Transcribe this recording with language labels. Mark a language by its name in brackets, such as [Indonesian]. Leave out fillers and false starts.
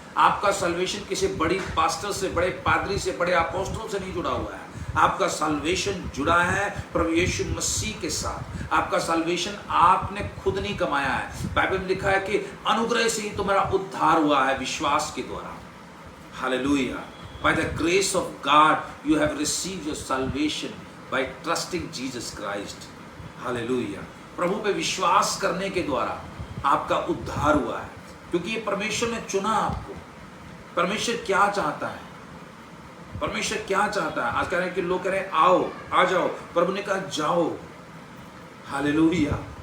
[Hindi] आपका साल्वेशन किसी बड़ी पास्टर से, बड़े पादरी से, बड़े अपोस्टल से नहीं जुड़ा हुआ है। आपका साल्वेशन जुड़ा है प्रभु यीशु मसीह के साथ। आपका साल्वेशन आपने खुद नहीं कमाया है। बाइबल में लिखा है कि अनुग्रह से ही तुम्हारा उद्धार हुआ है, विश्वास के द्वारा। Hallelujah. [English] By the grace of God, you have received your salvation by trusting Jesus Christ. [Hindi] Hallelujah. प्रभु पे विश्वास करने के द्वारा आपका उद्धार हुआ है, क्योंकि ये परमेश्वर ने चुना आपको। परमेश्वर क्या चाहता है? परमेश्वर क्या चाहता है? आज कह रहे हैं कि लोग कह रहे हैं आओ, आ जाओ। प्रभु ने कहा जाओ। हालेलुया।